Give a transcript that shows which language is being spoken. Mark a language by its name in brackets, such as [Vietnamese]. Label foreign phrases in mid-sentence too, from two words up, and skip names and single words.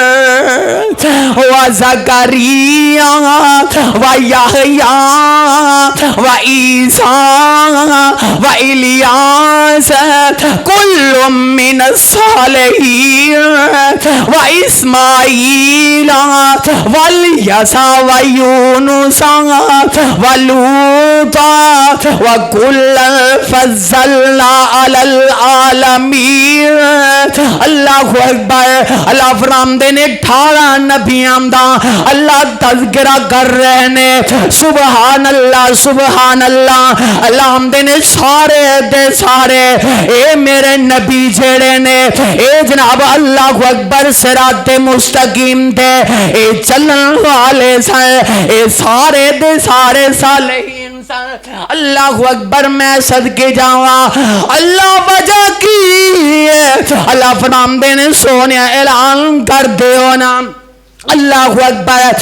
[Arabic] وزكريا ويحيى وعيسى وإلياس كل من الصالحين وإسماعيل واليسع ويونس ولوطا وكلا فضلنا على العالمين اللہ اکبر [Punjabi] اللہ فرماندے نے 18 نبیاں دا اللہ تذکرہ کر رہے نے [Arabic] سبحان اللہ [Punjabi] اللہ ہمدے نے سارے دے سارے اے میرے نبی جڑے نے اے جناب [Arabic] اللہ اکبر صراط مستقیم [Punjabi] دے اے چلن والے سن اے سارے دے سارے [Arabic] صالحین اللہ اکبر [Punjabi] میں صدقے جاواں اللہ وجہ کی اللہ فرماندے نے سونیا اعلان کر دیو نا [Arabic] اللہ اکبر